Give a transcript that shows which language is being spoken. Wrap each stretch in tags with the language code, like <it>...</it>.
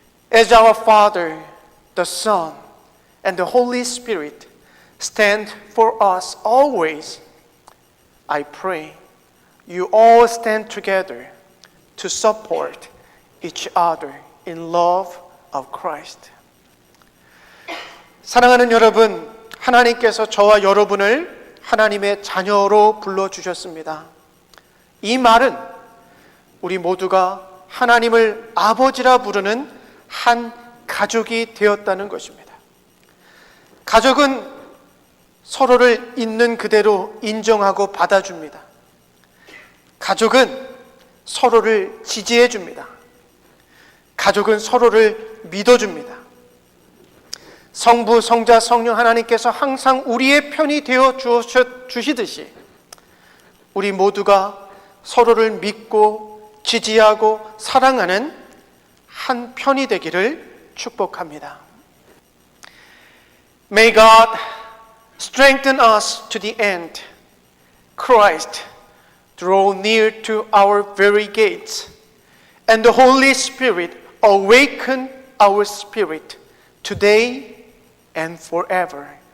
<en>As our Father, the Son, and the Holy Spirit stand for us always, I pray you all stand together to support each other in love of Christ.</en> <ko>사랑하는 여러분, 하나님께서 저와 여러분을 하나님의 자녀로 불러주셨습니다. 이 말은 우리 모두가 하나님을 아버지라 부르는 한 가족이 되었다는 것입니다. 가족은 서로를 있는 그대로 인정하고 받아줍니다. 가족은 서로를 지지해 줍니다. 가족은 서로를 믿어줍니다. 성부, 성자, 성령 하나님께서 항상 우리의 편이 되어 주시듯이 우리 모두가 서로를 믿고 지지하고 사랑하는 한 편이 되기를 축복합니다.</ko> <en>May God strengthen us to the end. Christ, draw near to our very gates, and the Holy Spirit awaken our spirit today and forever.</en>